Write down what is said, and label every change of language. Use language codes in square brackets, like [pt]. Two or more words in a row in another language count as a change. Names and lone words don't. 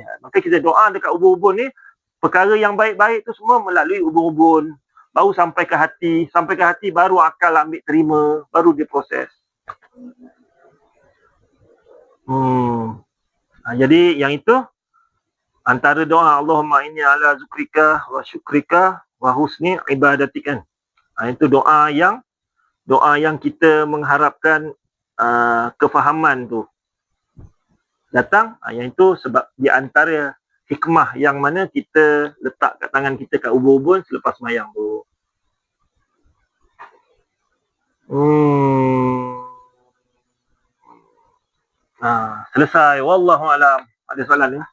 [ms] Maka kita doa dekat ubun-ubun ni, perkara yang baik-baik tu semua melalui ubun-ubun. Baru sampai ke hati. Sampai ke hati baru akal ambil terima. Baru dia proses. Jadi yang itu, antara doa [ar] اللهم إني على ذكرك وشكرك وحسن عبادتك [ms] kan. Itu doa yang kita mengharapkan kefahaman tu datang. Yang itu sebab di antara hikmah yang mana kita letak kat tangan kita kat ubun-ubun selepas sembahyang tu. Selesai. [ar] والله أعلم. [ms] Ada soalan ni?